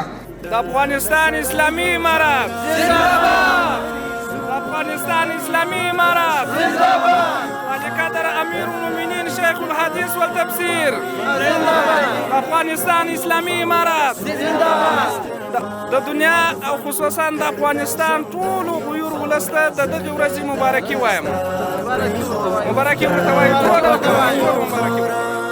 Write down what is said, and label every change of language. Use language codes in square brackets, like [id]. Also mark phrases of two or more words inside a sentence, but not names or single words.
[ps] افغانستان اسلامی امارات زنده‌باد. افغانستان اسلامی امارات زنده‌باد. قدر امیر المؤمنین [ar] شیخ الحدیث والتفسیر [ps] زنده‌باد. افغانستان اسلامی امارات زنده‌باد. د دنیا او خصوصا د افغانستان ټولو غیور ولس ته د دغې ورځې مبارکي وایم. مبارکي ورته وایي، ټول ورته وایي، ټول مبارکي ورته وایي.